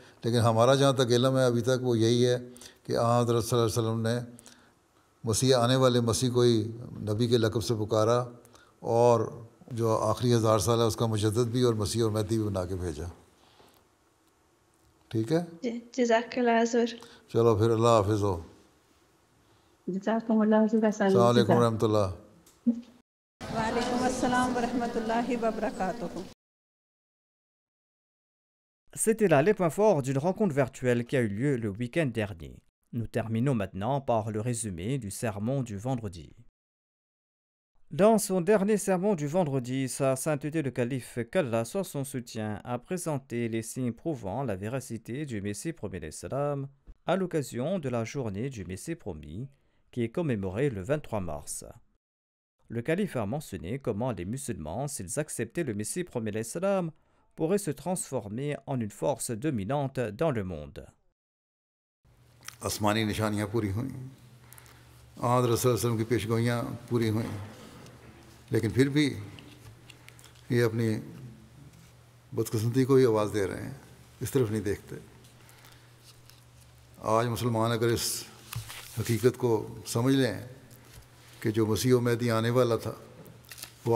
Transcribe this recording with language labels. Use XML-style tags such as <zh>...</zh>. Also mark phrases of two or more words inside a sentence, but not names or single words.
<ur>لیکن ہمارا جہاں تک علم ہے ابھی تک وہ یہی ہے کہ حضرت</ur> <ar>صلی اللہ علیہ وسلم</ar> <ur>نے مسیح آنے والے مسیح کو ہی نبی کے لقب سے پکارا، اور جو آخری 1000 سال ہے اس کا مجدد بھی اور مسیح اور مہدی بھی بنا کے بھیجا. ٹھیک ہے.</ur> <ar>جزاک اللہ</ar> <ur>حضور. چلو پھر اللہ حافظ ہو.</ur> <ar>جزاکم اللہ</ar> <ur>حضور.</ur> <ar>السلام علیکم ورحمۃ اللہ. وعلیکم السلام ورحمۃ اللہ وبرکاتہ.</ar> <fr>C'était là les points forts d'une rencontre virtuelle qui a eu lieu le week-end dernier. Nous terminons maintenant par le résumé du sermon du vendredi. Dans son dernier sermon du vendredi, Sa Sainteté le Calife, qu'Allah soit son soutien, a présenté les signes prouvant la véracité du Messie promis d'Islam à l'occasion de la journée du Messie promis, qui est commémorée le 23 mars. Le Calife a mentionné comment les musulmans, s'ils acceptaient le Messie promis d'Islam, pourraient se transformer en une force dominante dans le monde.</fr> <ur>آسمانی نشانیاں پوری ہوئیں، حضرت رسول اللہ</ur> <ar>علیہ وسلم</ar> <ur>کی پیشگوئیاں پوری ہوئیں، لیکن پھر بھی یہ اپنی بدقسمتی کو ہی آواز دے رہے ہیں، اس طرف نہیں دیکھتے. آج مسلمان اگر اس حقیقت کو سمجھ لیں کہ جو مسیح و مہدی آنے والا تھا وہ</ur>